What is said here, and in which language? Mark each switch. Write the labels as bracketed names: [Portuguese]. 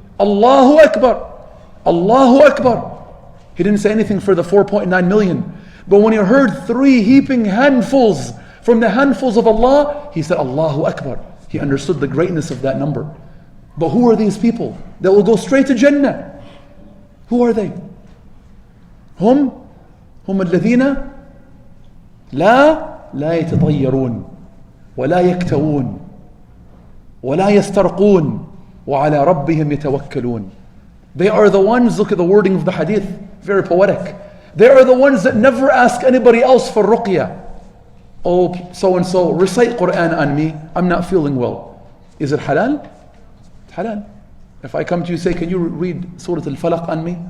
[English] Allahu Akbar, Allahu Akbar. He didn't say anything for the 4.9 million. But when he heard 3 heaping handfuls from the handfuls of Allah, he said Allahu Akbar. He understood the greatness of that number. But who are these people that will go straight to Jannah? Who are they? [Arabic] هم الذين لا يتطيرون ولا يكتوون ولا يسترقون وعلى ربهم يتوكلون. [English] They are the ones, look at the wording of the hadith, very poetic. They are the ones that never ask anybody else for ruqya. Oh, so and so, recite Quran on me, I'm not feeling well. Is it halal? It's halal. If I come to you and say, can you read Surah Al-Falaq on me?